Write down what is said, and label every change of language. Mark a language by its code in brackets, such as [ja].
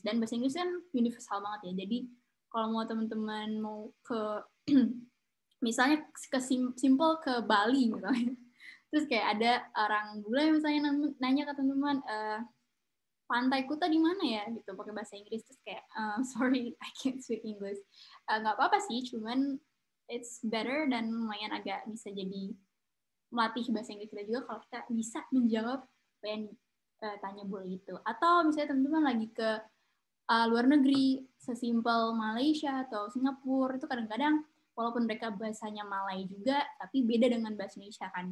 [id] Dan bahasa Inggris kan universal banget ya. Jadi kalau mau teman-teman mau ke misalnya ke simple ke Bali misalnya. Terus kayak ada orang bule misalnya nanya ke teman-teman, Pantai Kuta di mana ya gitu, pakai bahasa Inggris. Terus kayak [en] sorry I can't speak English. [id] Nggak apa-apa sih, cuman [en] it's better [id] dan lumayan agak bisa jadi melatih bahasa Inggris kita juga kalau kita bisa menjawab apa yang tanya bule itu. Atau misalnya teman-teman lagi ke luar negeri, sesimpel Malaysia atau Singapura, itu kadang-kadang walaupun mereka bahasanya Malay juga, tapi beda dengan bahasa Indonesia kan.